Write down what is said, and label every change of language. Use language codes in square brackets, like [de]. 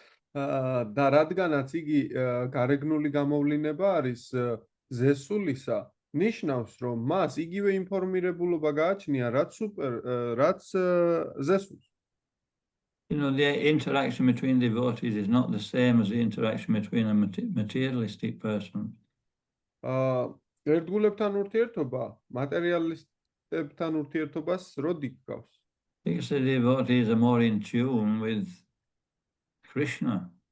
[ka] და რადგანაც იგი გარეგნული გამოვლინება არის ზესულისა, ნიშნავს, რომ მას იგივე ინფორმირებულობა გააჩნია, რაც ზესულს. [en] The interaction between devotees is not the same as the interaction between a materialistic person. [ka] ერთგულებთან ურთიერთობა მატერიალისტებთან ურთიერთობას როდი გავს? [en] Because the devotees are more in tune with Krishna.